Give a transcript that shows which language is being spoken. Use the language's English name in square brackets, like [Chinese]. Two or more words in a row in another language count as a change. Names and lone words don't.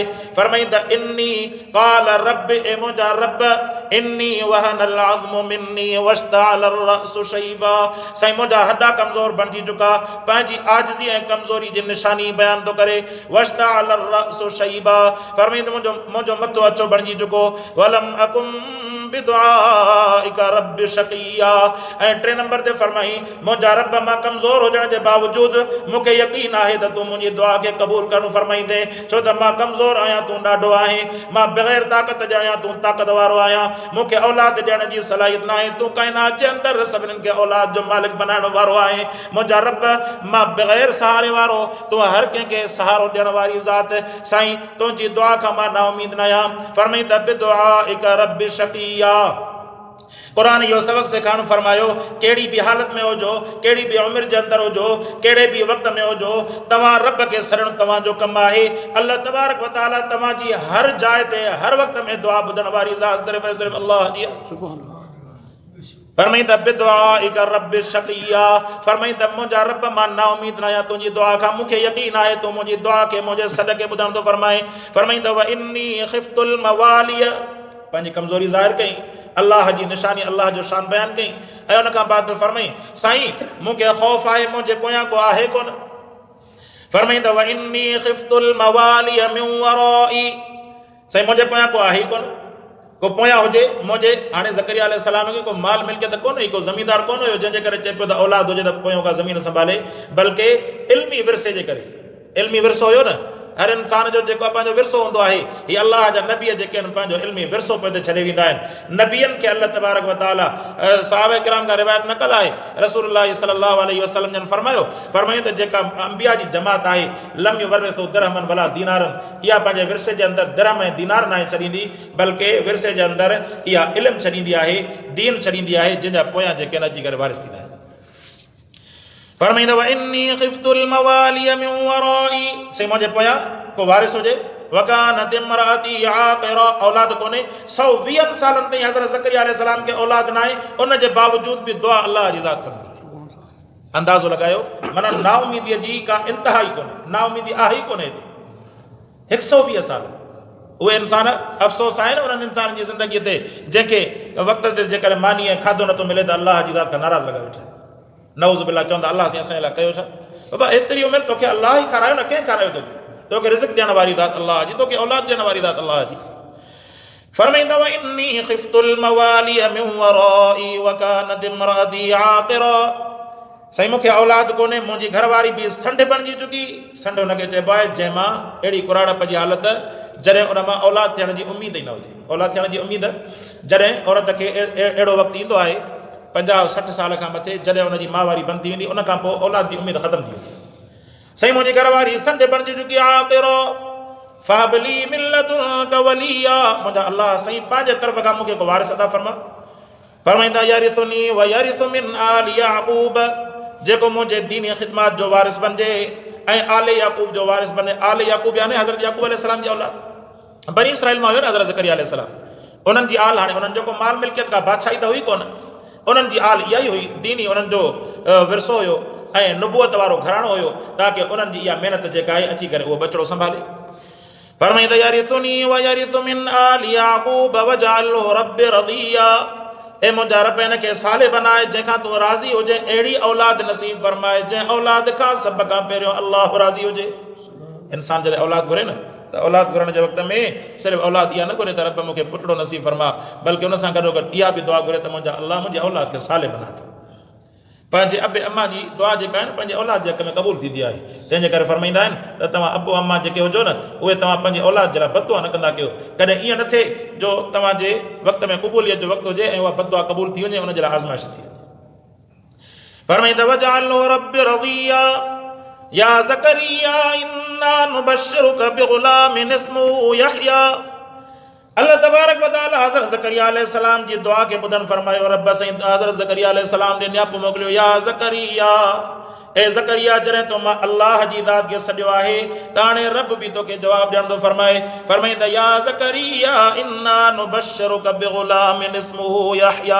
[Sindhi] फरमाईंदा [Arabic] إني قال رب, [Sindhi] ए मुंहिंजा रब, [Arabic] إني وهن العظم مني واشتعل الرأس شيبا, [Sindhi] साईं मुंहिंजा हॾा कमज़ोर बणिजी चुका, पंहिंजी आजिज़ी ऐं कमज़ोरी जी निशानी बयान थो करे। [Arabic] واشتعل الرأس شيبا, [Sindhi] फरमाईंदा मुंहिंजो मथो अछो बणिजी चुको। [Arabic] ولم أكن بدعائك رب شقيا, [Sindhi] ऐं 3 नंबर ते फरमाई मुंहिंजा रब मां कमज़ोर हुजण जे बावजूदि मूंखे यकीन आहे त तूं मुंहिंजी दुआ खे क़बूल करणु फरमाईंदे, छो त मां कमज़ोर आहियां, तूं ॾाढो आहीं, मां बग़ैर ताक़त जे आहियां, तूं ताक़त वारो आहियां, मूंखे औलाद ॾियण जी सलाहियत न आहे, तूं काइनात जे अंदरि सभिनीनि खे औलाद जो मालिक बनाइण वारो आहे। मुंहिंजा रब मां बग़ैर सहारे वारो, तूं हर कंहिंखे सहारो ॾियण वारी ज़ात, साईं तुंहिंजी दुआ खां मां ना उमीद न आहियां। फरमाईंदा [Arabic] بدعائك رب شقيا, [Sindhi] क़ुरान इहो सबक़ सेखारणु फरमायो, कहिड़ी बि हालत में हुजो, कहिड़ी बि उमिरि जे अंदरि हुजो, कहिड़े बि वक़्त में हुजो, तव्हां रब खे सड़णु तव्हांजो कमु आहे। [Arabic] الله تبارك وتعالى [Sindhi] तव्हांजी हर जाइ ते हर वक़्त में दुआ ॿुधण वारी ज़ात सिर्फ़ु ऐं सिर्फ़ु अल्लाह जी आहे। फरमाईंदा [Arabic] بدعائك رب شقيا, [Sindhi] फरमाईंदा मुंहिंजा रब मां ना उमीद न आहियां, तुंहिंजी दुआ खां मूंखे यकीन आहे, तूं मुंहिंजी दुआ खे मुंहिंजे सदके ॿुधण थो फरमाए। [Arabic] फरमाईंदा وإني خفت الموالي, [Sindhi] पंहिंजी कमज़ोरी ज़ाहिर कई, अल्लाह जी निशानी अल्लाह जो शान बयान कई, ऐं उन खां बाद में फरमाई साईं मूंखे ख़ौफ़ आहे, मुंहिंजे पोयां को आहे कोन। [Arabic] फरमाईंदा وإني خفت الموالي من ورائي, [Sindhi] साईं मुंहिंजे पोयां को आहे कोन, को पोयां हुजे मुंहिंजे। हाणे [Arabic] زكريا عليه السلام [Sindhi] खे को माल मिल्कियत कोन हुई, को ज़मींदार कोन हुयो जंहिंजे करे चए पियो त औलाद हुजे त पोयों का ज़मीन संभाले, बल्कि इल्मी विरसे जे करे, इल्मी विरसो हुयो न, हर इंसान जो जेको पंहिंजो विरसो हूंदो आहे, हीअ अल्लाह जा नबी जेके आहिनि पंहिंजो इल्मी विरसो पियो छॾे वेंदा आहिनि। नबियनि खे [Arabic] الله تبارك وتعالى [Sindhi] सहाबा किराम खां रिवायत नक़ल आहे, [Arabic] رسول الله صلى الله عليه وسلم [Sindhi] जन फरमायो त जेका अंबिया जी जमात आहे, [Arabic] لم يورثوا درهما ولا دينارا, [Sindhi] इहा पंहिंजे विरसे जे अंदरि दिरहम ऐं दीनार न छॾींदी, बल्कि विरसे जे अंदरि इहा इल्मु छॾींदी आहे, दीन छॾींदी आहे, जंहिंजा पोयां जेके आहिनि अची करे वारिस थींदा आहिनि। [Arabic] फरमाईंदा وإني خفت الموالي من ورائي, [Sindhi] से मुंहिंजे पोयां को वारिस हुजे। [Arabic] وكانت امرأتي عاقرا, [Sindhi] औलाद कोन्हे, 120 सालनि ताईं हज़रत [Arabic] زكريا عليه السلام [Sindhi] खे औलाद न आहे, उन जे बावजूद बि दुआ अल्लाह जी ज़ात कंदी। अंदाज़ो लॻायो, माना नाउमीदीअ जी का इंतिहा ई कोन्हे, नाउमीदी आहे ई कोन्हे। 120 साल उहे इंसान अफ़सोस आहिनि उन्हनि इंसान जी ज़िंदगीअ ते जंहिंखे वक़्त ते जेकॾहिं मानी ऐं खाधो नथो मिले त अल्लाह जी ज़ात खां नाराज़ लॻा वेठा, [Arabic] نعوذ بالله, [Sindhi] चवंदा अल्लाह साईं असांजे लाइ कयो छा? बाबा एतिरी उमिरि तोखे अल्लाह ई खारायो न, कंहिं खारायो तोखे रिज़्क़ ॾियण वारी ज़ात अल्लाह जी, तोखे औलाद ॾियण वारी ज़ात अल्लाह जी। [Arabic] फरमाईंदा وإني خفت الموالي من ورائي وكانت امرأتي عاقرا, [Sindhi] साईं मूंखे औलाद कोन्हे, मुंहिंजी घरवारी बि संढ बणिजी चुकी। संढ हुनखे चइबो आहे जंहिंमां अहिड़ी कुराड़प जी हालत जॾहिं उन मां औलाद थियण जी उमेद ई न हुजे। औलाद थियण जी उमेद जॾहिं औरत खे अहिड़ो वक़्तु ईंदो आहे 50-60 साल खां मथे, जॾहिं उनजी माहवारी बंदि थी वेंदी, उन खां पोइ औलाद जी उमेद ख़तमु थी वेंदी। साईं मुंहिंजी घरवारी संढ बणिजी चुकी आक़िरा, [Arabic] فهب لي من لدنك وليا, [Sindhi] मुंहिंजा अल्लाह साईं पंहिंजे तरफ़ खां मूंखे को वारिस अता फरमा। फरमाईंदा [Arabic] يرثني ويرث من آل يعقوب, [Sindhi] जेको मुंहिंजे दीनी ख़िदमत जो वारिस बणिजे ऐं आले याक़ूब जो वारिस बने। आले याक़ूब यानी हज़रत [Arabic] يعقوب عليه السلام [Sindhi] जी औलाद, बनी इसराइल मां हुयो न हज़रत [Arabic] زكريا عليه السلام, [Sindhi] उन्हनि जी आल, हाणे उन्हनि जेको माल मिल्कियत का बादशाही त हुई कोन, उन्हनि जी आल इहा ई हुई, दीनी उन्हनि जो विरसो हुयो ऐं नुबुवत वारो घराणो हुयो, ताकी उन्हनि जी इहा महिनत जेका आहे अची करे उहो बचिड़ो संभाले। फरमाईंदा [Arabic] يرثني ويرث من آل يعقوب واجعله رب رضيا, [Sindhi] ए मुंहिंजा रब हिन खे साले बनाए जंहिंखां तूं राज़ी हुजे, अहिड़ी औलाद नसीब फरमाए जंहिं औलाद खां सभ खां पहिरियों अल्लाह राज़ी हुजे। इंसान जॾहिं औलाद घुरे न त औलाद घुरण जे वक़्त में सिर्फ़ु औलाद इहा न घुरे त रब मूंखे पुटड़ो नसीब फरमा, बल्कि उन सां गॾो गॾु इहा बि दुआ घुरे त मुंहिंजा अल्लाह मुंहिंजी औलाद खे साले बनाए। पंहिंजे अबे अम्मा जी दुआ जेका आहे न पंहिंजे औलाद जे हक़ में क़बूल थींदी आहे, तंहिंजे करे फरमाईंदा आहिनि त तव्हां अबो अम्मा जेके हुजो न, उहे तव्हां पंहिंजे औलाद जे लाइ बददुआ न कंदा कयो। कॾहिं ईअं न थिए जो तव्हांजे वक़्त में क़बूलियत जो वक़्तु हुजे ऐं उहा बददुआ क़बूल थी वञे, उनजे लाइ आज़माइश थी वञे। [Arabic] फरमाईंदा واجعله رب رضيا يا زكريا إنا نبشرك بغلام اسمه يحيى. الله تبارك وتعالى [Sindhi] हज़रत [Arabic] زكريا عليه السلام [Sindhi] जी दुआ खे ॿुधन फरमायो, रब साईं हज़रत [Arabic] زكريا عليه السلام [Sindhi] ने न्यापो मोकिलियो, [Arabic] يا زكريا, [Sindhi] ए ज़करिया जॾहिं तो मां अल्लाह जी ज़ात खे सॾियो आहे त हाणे रब बि तोखे जवाबु ॾियणो फरमाए त [Arabic] يا زكريا إنا نبشرك بغلام اسمه يحيى.